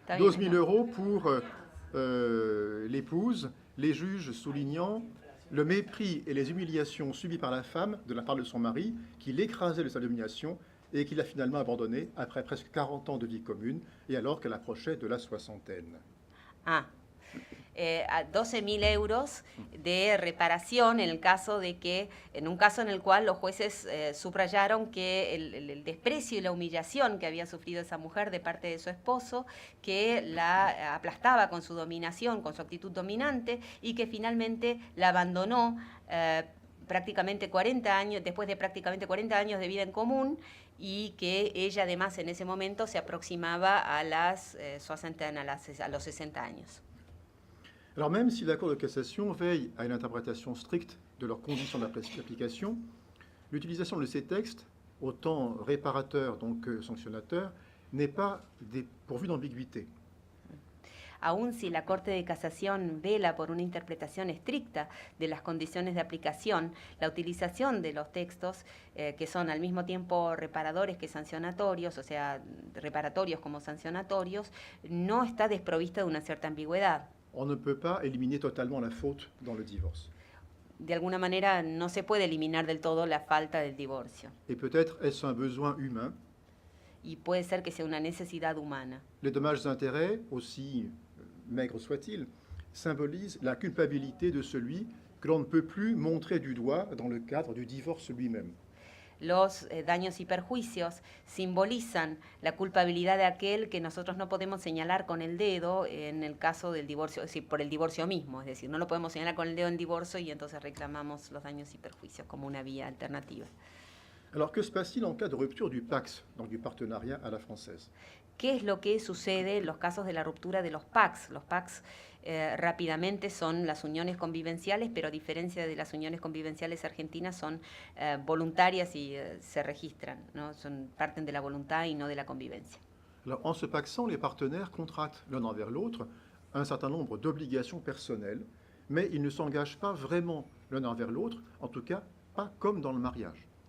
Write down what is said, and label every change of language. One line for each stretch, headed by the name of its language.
French: 12 000 € pour l'épouse, les juges soulignant le mépris et les humiliations subies par la femme de la part de son mari, qui l'écrasait de sa domination et qui l'a finalement abandonné après presque 40 ans de vie commune et alors qu'elle approchait de la soixantaine.
Spanish: 12.000 euros de reparación en un caso en el cual los jueces subrayaron que el desprecio y la humillación que había sufrido esa mujer de parte de su esposo, que la aplastaba con su dominación, con su actitud dominante y que finalmente la abandonó prácticamente 40 años, después de prácticamente 40 años de vida en común, y que ella además en ese momento se aproximaba a las a los 60 años.
French: Alors même si la Cour de cassation veille à une interprétation stricte de leurs conditions d'application, l'utilisation de ces textes, autant réparateurs donc que sanctionnateurs, n'est pas dépourvue d'ambiguïté.
Spanish: Aun si la Corte de Casación vela por una interpretación estricta de las condiciones de aplicación, la utilización de los textos, que son al mismo tiempo reparadores que sancionatorios, o sea, reparatorios como sancionatorios, no está desprovista de una cierta ambigüedad.
French: On ne peut pas éliminer totalement la faute dans le divorce.
Spanish: De alguna manera no se puede eliminar del todo la falta del divorcio.
French: Et peut-être est-ce un besoin humain.
Spanish: Y puede ser que sea una necesidad humana.
French: Les dommages d'intérêt, aussi maigres soient-ils, symbolisent la culpabilité de celui que l'on ne peut plus montrer du doigt dans le cadre du divorce lui-même.
Spanish: Los daños y perjuicios simbolizan la culpabilidad de aquel que nosotros no podemos señalar con el dedo en el caso del divorcio, es decir, por el divorcio mismo. Es decir, no lo podemos señalar con el dedo en divorcio y entonces reclamamos los daños y perjuicios como una vía alternativa.
French: Alors que se passe-t-il en cas de rupture du PACS, donc du partenariat à la française?
Spanish: ¿Qué es lo que sucede en los casos de la ruptura de los PACS? Los PACS rápidamente son las uniones convivenciales, pero a diferencia de las uniones convivenciales argentinas son voluntarias y se registran, ¿no? Parten de la voluntad y no de la convivencia.
French: Alors, en se pacsant, les partenaires contractent l'un envers l'autre un certain nombre d'obligations personnelles, mais ils ne s'engagent pas vraiment l'un envers l'autre, en tout cas pas comme dans le mariage.